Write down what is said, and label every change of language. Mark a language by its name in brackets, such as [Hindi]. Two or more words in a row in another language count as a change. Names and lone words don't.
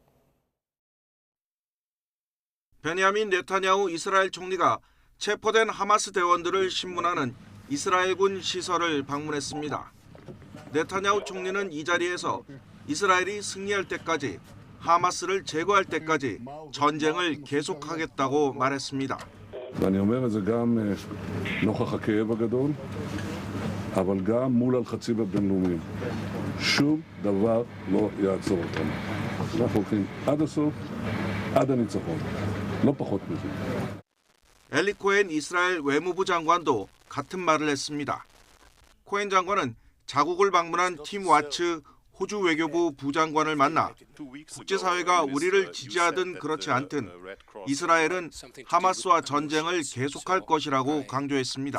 [Korean] 베냐민 네타냐후 이스라엘 총리가 체포된 하마스 대원들을 신문하는 이스라엘군 시설을 방문했습니다. 네타냐후 총리는 이 자리에서 이스라엘이 승리할 때까지 하마스를 제거할 때까지 전쟁을 계속하겠다고 말했습니다. [Hebrew] ואני אומר את זה גם נוכח הכאב הגדול, אבל גם מול הלחצים הבינלאומיים. שום דבר לא יעצור אותנו. אנחנו הולכים עד הסוף, עד הניצחון. לא פחות מזה. [Korean] 엘리 코헨 이스라엘 외무부 장관도 같은 말을 했습니다. 코엔 장관은 자국을 방문한 팀 와츠 호주 외교부 부장관을 만나 국제사회가 우리를 지지하든 그렇지 않든 이스라엘은 하마스와 전쟁을 계속할 것이라고 강조했습니다.